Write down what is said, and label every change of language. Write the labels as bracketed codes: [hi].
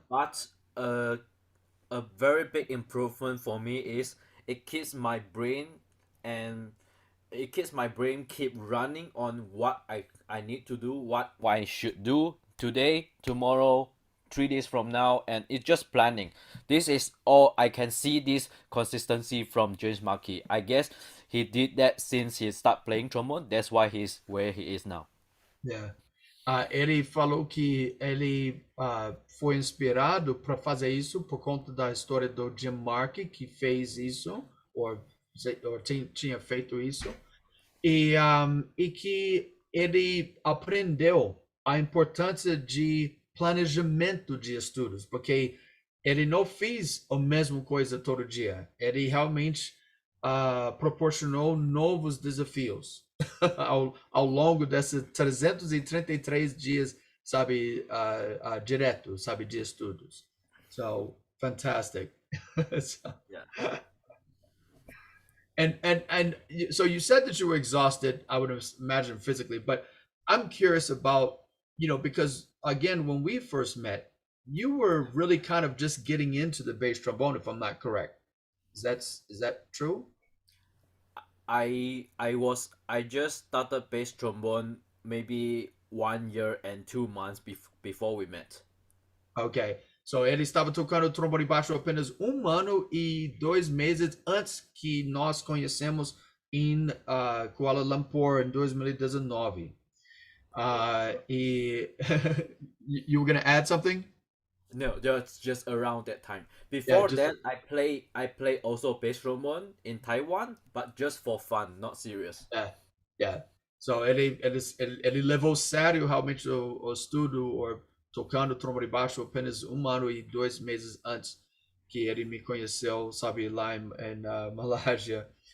[en] but a very big improvement for me is it keeps my brain and it keeps my brain keep running on what I need to do, what I should do today, tomorrow, 3 days from now, and it's just planning. This is all I can see this consistency from James Markey. I guess he did that since he started playing trombone. That's why he's where he is now. Yeah. [pt] Ele falou que ele foi inspirado para fazer isso por conta da história do Jim Markey, que fez isso, ou tinha feito isso, e que ele aprendeu a importância de planejamento de estudos, porque ele não fez a mesma coisa todo dia. Ele realmente proporcionou novos desafios ao longo desses 333 dias, sabe, direto, sabe, de estudos. [en] So, fantastic. So, Yeah. and so you said that you were exhausted, I would imagine physically, but I'm curious about, because again, when we first met, you were really kind of just getting into the bass trombone, if I'm not correct. Is that true? I just started bass trombone maybe 1 year and 2 months before we met. Ok. So [pt] ele estava tocando trombone baixo apenas 1 ano e 2 meses antes que nós conhecemos em Kuala Lumpur em 2019. [en] You were going to add something? No, just around that time. Before that, I play also bass trombone in Taiwan, but just for fun, not serious. Yeah. So [pt] ele levou sério realmente o estudo ou tocando trombone baixo apenas 1 ano e 2 meses antes que ele me conheceu, sabe, lá em Malásia.